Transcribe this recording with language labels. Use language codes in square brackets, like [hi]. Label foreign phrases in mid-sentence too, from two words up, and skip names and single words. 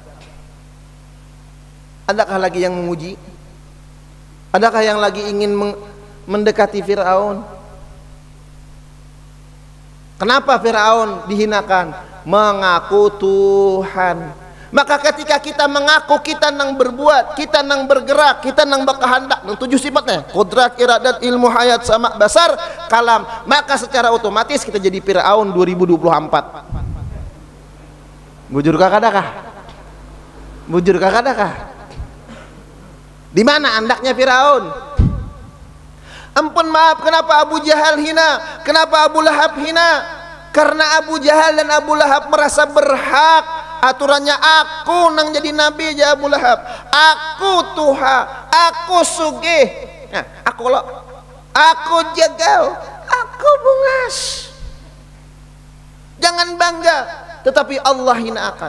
[id] Adakah lagi yang memuji? Adakah yang lagi ingin mendekati Fir'aun? Kenapa Fir'aun dihinakan? Mengaku Tuhan, Maka ketika kita mengaku kita nang berbuat, kita nang bergerak, kita nang berkehendak, nang 7 sifatnya, qudrat, iradat, ilmu, hayat, sama, basar, kalam, maka secara otomatis kita jadi Firaun 2024. [bjn] Bujur kakadakah? Bujur kakadakah? [id] Di mana andaknya Firaun? Ampun maaf, kenapa Abu Jahal hina? Kenapa Abu Lahab hina? Karena Abu Jahal dan Abu Lahab merasa berhak. [bjn] Aturannya aku nang jadi nabi aja Abu Lahab. Aku tuha, aku sugih. Nah, aku lo, aku jagal, aku bungas. [id] Jangan bangga, tetapi Allah hinakan.